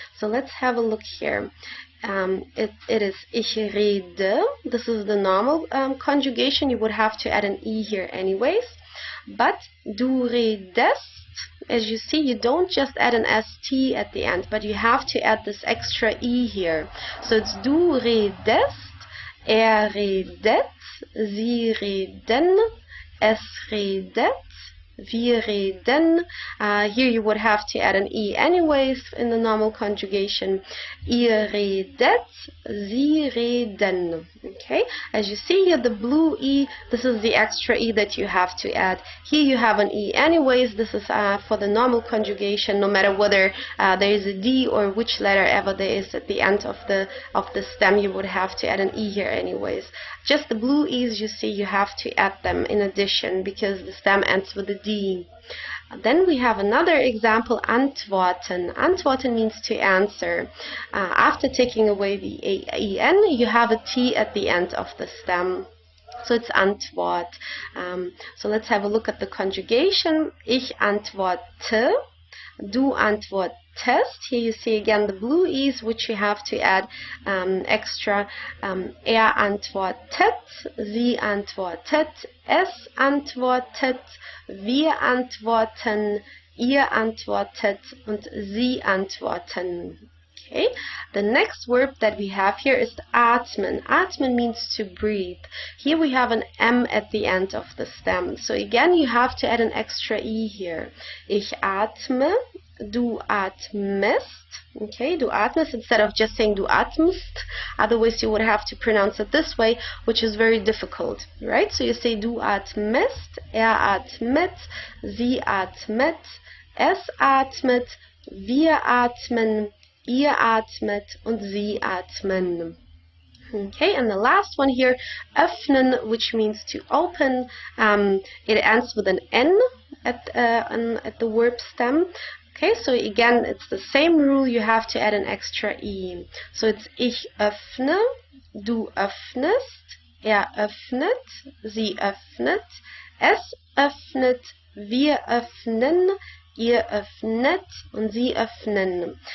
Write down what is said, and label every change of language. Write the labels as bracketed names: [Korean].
[English] So let's have a look here. It is [German] ich rede. [English] This is the normal conjugation. You would have to add an e here anyways. But [German] du redest, [English] as you see, you don't just add an st at the end, but you have to add this extra e here. So it's [German] du redest, redet, sie reden, es redet, wir reden. [English] Here you would have to add an e anyways in the normal conjugation. [German] Ihr redet, sie reden. [English] Okay, as you see here, the blue e, this is the extra e that you have to add. Here you have an e anyways. This is for the normal conjugation, no matter whether there is a d or which letter ever there is at the end of the stem, you would have to add an e here anyways. Just the blue e's you see, you have to add them in addition because the stem ends with a d. Then we have another example, antworten. Antworten means to answer. After taking away the en, you have a t at the end of the stem. So it's Antwort. So let's have a look at the conjugation. [German] Ich antworte, du antwortest. [English] Here you see again the blue e's, which you have to add extra. [German] Antwortet, sie antwortet, es antwortet, wir antworten, ihr antwortet und sie antworten. [English] Okay, the next verb that we have here is atmen. Atmen means to breathe. Here we have an m at the end of the stem. So again, you have to add an extra e here. [German] Ich atme, du atmest. [English] Okay, du atmest instead of just saying du atmest. Otherwise, you would have to pronounce it this way, which is very difficult, right? So you say [German] du atmest, atmet, sie atmet, es atmet, wir atmen, ihr atmet und sie atmen. [English] Okay, and the last one here, öffnen, which means to open. It ends with an N at the verb stem. Okay, so again, it's the same rule. You have to add an extra E. So it's [German] ich öffne, du öffnest, öffnet, sie öffnet, es öffnet, wir öffnen, ihr öffnet und sie öffnen.